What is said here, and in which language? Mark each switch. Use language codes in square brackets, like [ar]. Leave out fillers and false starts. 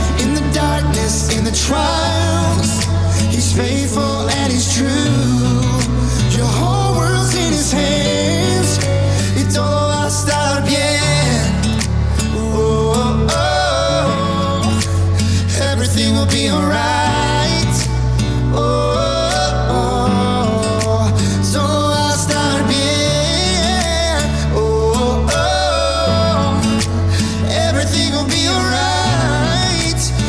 [en] In the darkness, in the trials, he's faithful and he's true. Your whole world's in his hands, [es] y todo va a estar bien. [en] Oh, oh, oh. Everything will be alright. [es] Oh, oh, todo va a estar bien. [en] Oh, oh, everything will be alright.